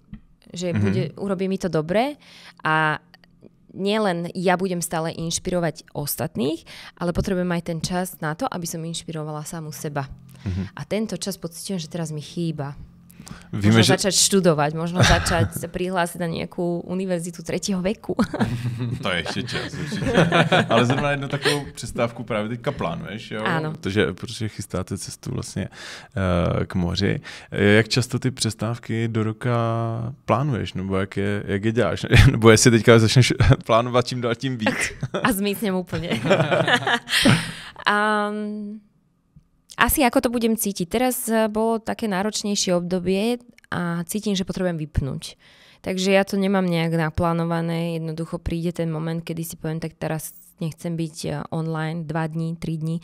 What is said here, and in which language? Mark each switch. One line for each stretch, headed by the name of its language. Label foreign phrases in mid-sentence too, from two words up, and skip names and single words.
Slovak: Že urobí mi to dobre a nielen ja budem stále inšpirovať ostatných, ale potrebujem aj ten čas na to, aby som inšpirovala samu seba. A tento čas pociťujem, že teraz mi chýba. Možno začať študovať, možno začať sa prihlásiť na nejakú univerzitu 3. veku.
Czech: To je ještě čas, určitě. Ale zrovna jednu takovou přestávku právě teďka plánuješ, jo?
Slovak: Áno.
Czech: Protože chystáte cestu vlastně k moři. Jak často ty přestávky do roka plánuješ, nebo jak je děláš? Nebo jestli teďka začneš plánovat čím dál tím víc?
Slovak: A zmiznem úplne. Asi ako to budem cítiť. Teraz bolo také náročnejšie obdobie a cítim, že potrebujem vypnúť. Takže ja to nemám nejak naplánované. Jednoducho príde ten moment, kedy si poviem, tak teraz nechcem byť online 2 dní, 3 dní.